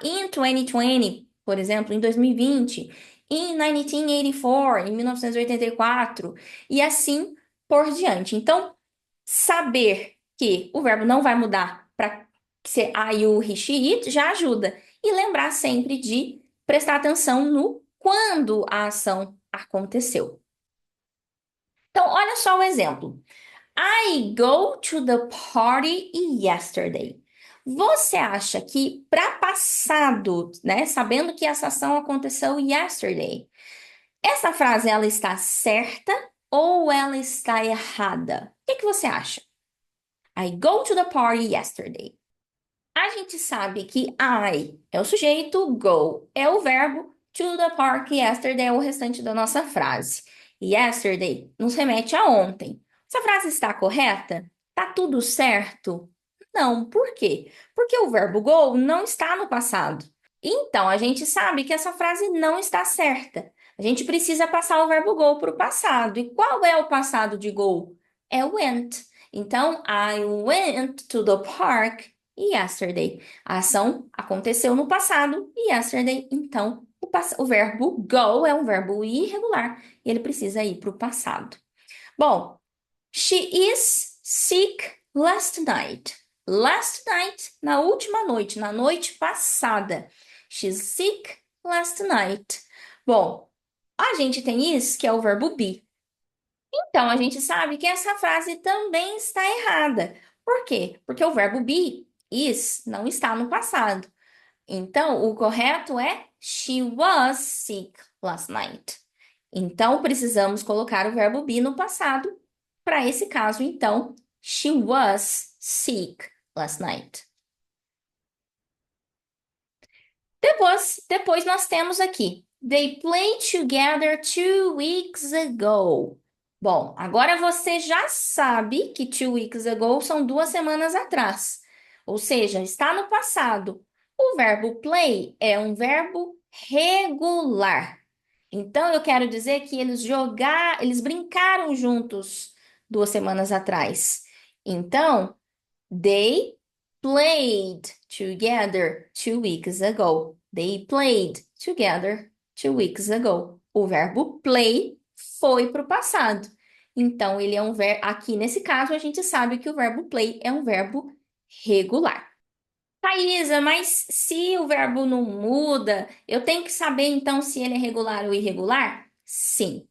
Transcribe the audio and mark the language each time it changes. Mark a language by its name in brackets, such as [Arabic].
[Portuguese] In 2020, por exemplo, em 2020, in 1984, em 1984, e assim por diante. Então, saber que o verbo não vai mudar para ser I, you, he, she, it já ajuda. E lembrar sempre de prestar atenção no quando a ação aconteceu. Então, olha só o exemplo. [English] I go to the party yesterday. [Portuguese] Você acha que para passado, né, sabendo que essa ação aconteceu yesterday, essa frase ela está certa ou ela está errada? O que que você acha? [English] I go to the party yesterday. [Portuguese] A gente sabe que I é o sujeito, go é o verbo, [English] to the park yesterday [Portuguese] é o restante da nossa frase. Yesterday nos remete a ontem. Essa frase está correta? Tá tudo certo? Não, por quê? Porque o verbo go não está no passado. Então, a gente sabe que essa frase não está certa. A gente precisa passar o verbo go para o passado. E qual é o passado de go? É went. [English] Então, I went to the park yesterday. [Portuguese] A ação aconteceu no passado, yesterday. Então, o verbo go é um verbo irregular e ele precisa ir para o passado. [English] Bom, she is sick last night. [Portuguese] Last night, na última noite, na noite passada. [English] She's sick last night. [Portuguese] Bom, a gente tem is, que é o verbo be. Então, a gente sabe que essa frase também está errada. Por quê? Porque o verbo be, is, não está no passado. Então, o correto é [English] she was sick last night. [Portuguese] Então, precisamos colocar o verbo be no passado. Para esse caso, então, [English] she was sick last night. [Portuguese] Depois nós temos aqui, [English] they played together 2 weeks ago. [Portuguese] Bom, agora você já sabe que 2 weeks ago são 2 semanas atrás. Ou seja, está no passado. O verbo play é um verbo regular. Então, eu quero dizer que eles brincaram juntos 2 semanas atrás. [English] Então, they played together 2 weeks ago. They played together 2 weeks ago. [Portuguese] O verbo play foi para o passado. Então, ele é um verbo. Aqui nesse caso, a gente sabe que o verbo play é um verbo regular. Thaisa, mas se o verbo não muda, eu tenho que saber então se ele é regular ou irregular? Sim.